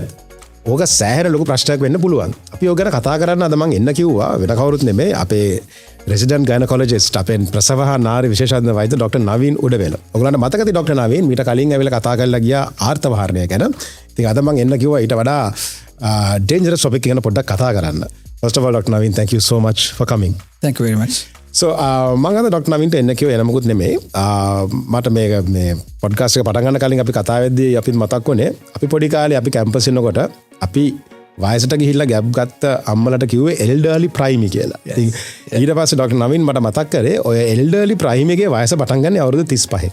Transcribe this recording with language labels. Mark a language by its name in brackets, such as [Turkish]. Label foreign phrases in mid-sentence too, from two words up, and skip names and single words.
[Sinhala] ඕක සෑහෙන ලොකු ප්‍රශ්නයක් වෙන්න පුළුවන්. අපි ඕක ගැන කතා කරන්න අද මම එන්න කිව්වා වෙන කවුරුත් නෙමෙයි අපේ රෙසිඩන්ට් ගයිනකොලොජිස්ට් අපේ ප්‍රසව හා නාරි විශේෂඥ වෛද්‍ය ડોક્ટર නවීන් උඩවේල. ඔයගලන්ට මතකද ડોક્ટર නවීන් මීට කලින් ඇවිල්ලා කතා කරලා ගියා ආර්තවහරණය ගැන. ඉතින් අද මම එන්න කිව්වා ඊට වඩා [English] dangerous topic [Sinhala] එක ගැන පොඩ්ඩක් කතා කරන්න. [English] First of all Dr. Naveen, thank you so much for coming. Thank you very much. [Sinhala] So මම අද ડોક્ટર නවීන්ට එන්න කිව්වේ එන මොකුත් නෙමෙයි. මට මේ පොඩ්කාස්ට් එක පටන් ගන්න කලින් අපි කතා වෙද්දී අපිත් මතක් වුණේ අපි පොඩි කාලේ අපි කැම්පස් ඉන්නකොට අපි වයසට ගිහිල්ලා ගැබ් ගත්ත අම්මලට කිව්වේ [English] elderly primi [Sinhala] කියලා. ඉතින් ඊට පස්සේ ડોક્ટર නවීන් මට මතක් කරේ ඔය [English] elderly primi [Sinhala] එකේ වයස පටන් ගන්න අවුරුදු 35.